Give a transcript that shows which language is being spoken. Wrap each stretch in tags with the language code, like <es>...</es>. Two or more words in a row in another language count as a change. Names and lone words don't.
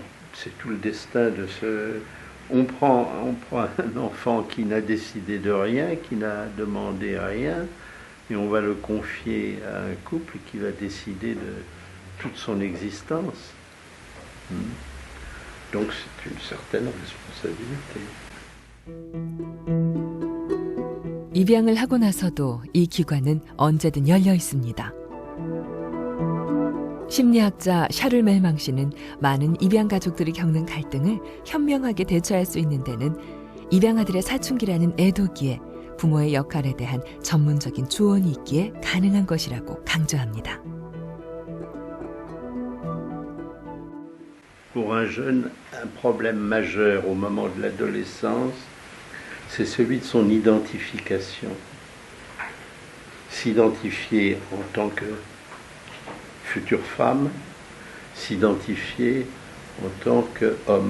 <fr>C'est tout le destin de ce... On prend un enfant qui n'a décidé de rien, qui n'a demandé rien, et on va le confier à un couple qui va décider de toute son existence. Donc c'est une certaine responsabilité.</fr> <ko>입양을 하고 나서도 이 기관은 언제든 열려 있습니다. 심리학자 샤를 멜망 씨는 많은 입양 가족들이 겪는 갈등을 현명하게 대처할 수 있는 데는 입양아들의 사춘기라는 애도기에 부모의 역할에 대한 전문적인 조언이 있기에 가능한 것이라고 강조합니다.</ko> <fr>Pour un jeune, un problème majeur au moment de l'adolescence, c'est celui de son identification. S'identifier en tant que future femme, s'identifier en tant qu'homme.</fr>